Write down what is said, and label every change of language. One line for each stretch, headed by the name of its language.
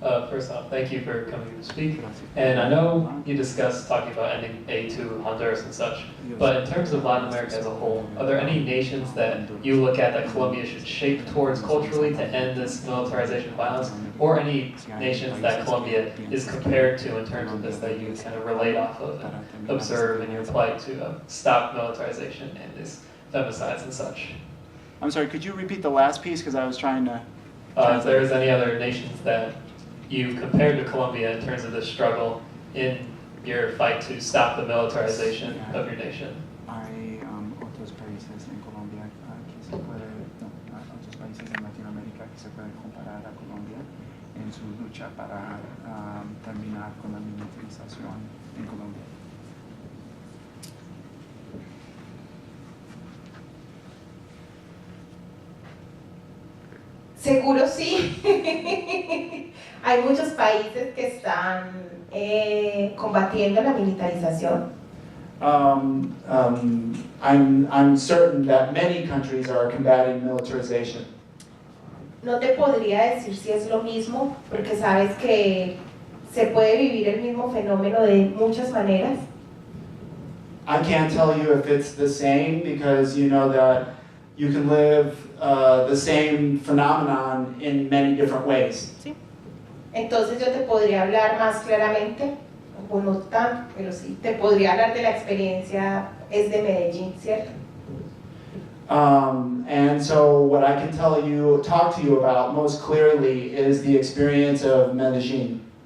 English: First off, thank you for coming to speak. And I know you discussed talking about ending aid to Honduras and such, but in terms of Latin America as a whole, are there any nations that you look at that Colombia should shape towards culturally to end this militarization violence, or any nations that Colombia is compared to in terms of this that you kind of relate off of and observe in your plight to stop militarization and these femicides and such? I'm sorry, could you repeat the last piece because I was trying to... If there's any other nations that you compared to Colombia in terms of the struggle in your fight to stop the militarization of your nation?
Spanish: Hay otros países en Colombia que se puede, no, otros países en Latinoamérica que se pueden comparar a Colombia en su lucha para terminar con la militarización en Colombia. Seguro sí. Hay muchos países que están combatiendo la militarización.
English: I'm certain that many countries are combating militarization.
Spanish: no te podría decir si es lo mismo, porque sabes que se puede vivir el mismo fenómeno de muchas maneras.
English: I can't tell you if it's the same because you know that you can live the same phenomenon in many different ways.
Spanish: Entonces yo te podría hablar más claramente, o no tanto, pero sí, te podría hablar de la experiencia, es de Medellín, ¿cierto?
English: And so what I can talk to you about most clearly is the experience of Medellin.